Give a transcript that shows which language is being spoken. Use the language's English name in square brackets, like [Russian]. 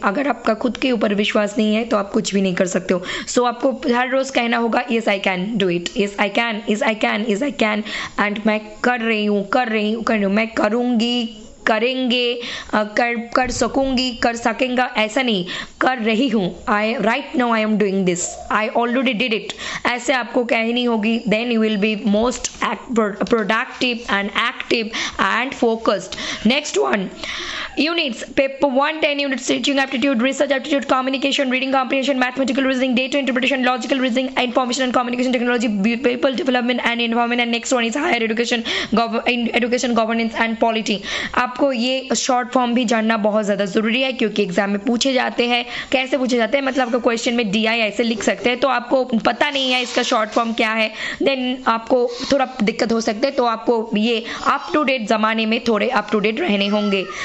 [Hindi] अगर आपका खुद के ऊपर विश्वास नहीं है तो आप कुछ भी नहीं कर सकते हो। सो आपको हर रोज कहना होगा, [English] yes I can do it, yes I can, yes I can, yes I can, and [Hindi] मैं कर रही हूँ, मैं करूँगी, करेंगे, कर सकूंगी, कर सकेंगा, ऐसा नहीं, कर रही हूँ। [English] right now I am doing this, I already did it, [Hindi] ऐसे आपको कहनी होगी। [English] Then you will be most productive and active and focused. Next one, units, paper 1 10 units, teaching aptitude, research aptitude, communication, reading comprehension, mathematical reasoning, data interpretation, logical reasoning, information and communication technology, people development and environment, and next one is higher education, education, governance and polity। [Hindi] आपको ये short form भी जानना बहुत ज़्यादा ज़रूरी है, क्योंकि exam में पूछे जाते हैं। कैसे पूछे जाते हैं, मतलब आपका क्वेश्चन में DI ऐसे लिख सकते हैं, तो आपको पता नहीं है इसका शॉर्ट फॉर्म क्या है, देन आपको थोड़ा दिक्कत हो सकता है। तो आपको ये अप टू डेट ज़माने में थोड़े अप टू डेट रहने होंगे।